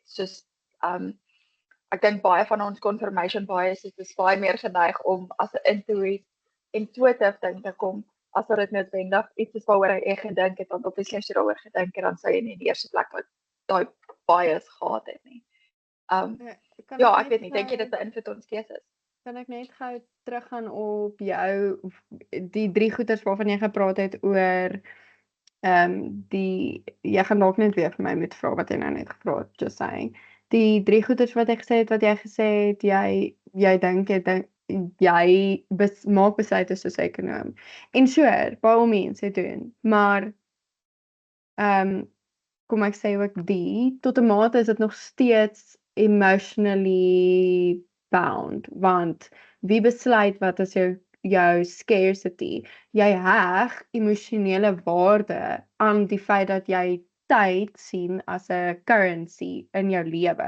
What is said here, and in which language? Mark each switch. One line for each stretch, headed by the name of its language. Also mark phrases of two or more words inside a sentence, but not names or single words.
Afrikaans: Soos ek dink baie van ons
English: confirmation bias
Afrikaans: is baie meer geneig om as 'n intuitive ding te kom as dit noodwendig iets is waaroor jy gedink het, want obviously as jy daaroor gedink het, dan sou jy nie in die eerste plek wat daai bias gehad het nie. Ja, ek weet nie, dink jy dit beïnvloed ons keuses? Kan ek net gou teruggaan op jou die 3 goeters waarvan jy gepraat het oor jy gaan dalk net weer vir my moet vra wat jy nou net gevra het,
English: just saying. Die 3 goeters wat ek gesê het, wat jy gesê het, jy dink jy maak besluite soos 'n ekonom.
Afrikaans: En
English: sure, by all means,
Afrikaans: jy doen. Maar kom ek sê ook tot 'n mate is dit nog steeds
English: emotionally bound,
Afrikaans: want wie besluit wat is jou jou scarcity. Jy heg emosionele waarde aan die feit dat jy tyd sien as 'n currency in jou lewe.